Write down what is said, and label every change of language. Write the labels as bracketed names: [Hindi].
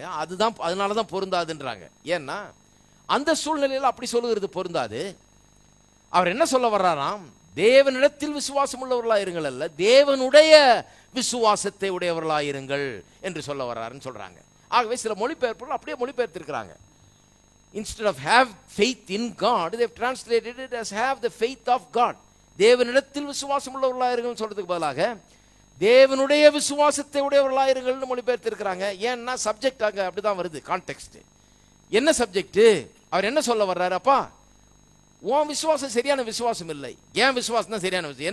[Tamil] அதுதான், அதனாலதான் பொருந்தாதுன்றாங்க. ஏன்னா அந்த சூழ்நிலையில் அப்படி சொல்லுகிறது பொருந்தாது. அவர் என்ன சொல்ல வர்றாராம்? தேவனிடத்தில் விசுவாசம் உள்ளவர்களாக இருங்கள் அல்ல, தேவனுடைய விசுவாசத்தை உடையவர்களாக இருங்கள் என்று சொல்ல வர்றாருன்னு சொல்றாங்க. ஆகவே சில மொழிபெயர்ப்புகள் அப்படியே மொழிபெயர்த்திருக்கிறாங்க. [English] Instead of have faith in God, they have translated it as have the faith of God. [Tamil] தேவனிடத்தில் விசுவாசம் உள்ளவர்களாக இருங்கள் சொல்றதுக்கு பதிலாக தேவனுடைய விசுவாசத்தை உடையவர்களாக இருங்கள்னு மொழிபெயர்த்திருக்கிறாங்க. ஏன்னா சப்ஜெக்ட் அங்கே அப்படிதான் வருது, கான்டெக்ஸ்ட். என்ன சப்ஜெக்ட்? அவர் என்ன சொல்ல வர்றாரு? அப்பா, உன் விசுவாசம் சரியான விசுவாசம் இல்லை, என் விசுவாசம் தான் சரியான விசுவாசம்.